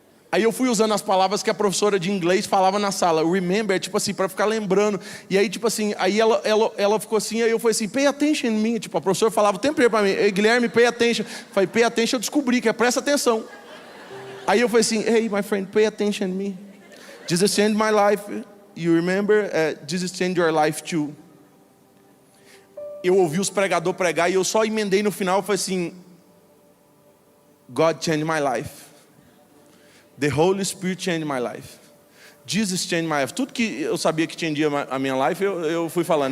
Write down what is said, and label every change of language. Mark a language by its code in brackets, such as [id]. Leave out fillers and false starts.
[pt] Aí eu fui usando as palavras que a professora de inglês falava na sala. Remember, tipo assim, para ficar lembrando. E aí, tipo assim, aí ela ficou assim, aí eu falei assim, [en] pay attention in me. [pt] Tipo, a professora falava o tempo inteiro para mim, [en] hey, Guilherme, pay attention. [pt] Eu falei, [en] pay attention, [pt] eu descobri que é presta atenção. Aí eu falei assim, [en] hey, my friend, pay attention in me. Jesus changed my life, you remember? Jesus changed your life too. [pt] Eu ouvi os pregadores pregar e eu só emendei no final, eu falei assim, [en] God changed my life. The Holy Spirit changed my life. Jesus changed my life. [pt] Tudo que eu sabia que changia a minha life, eu fui falando.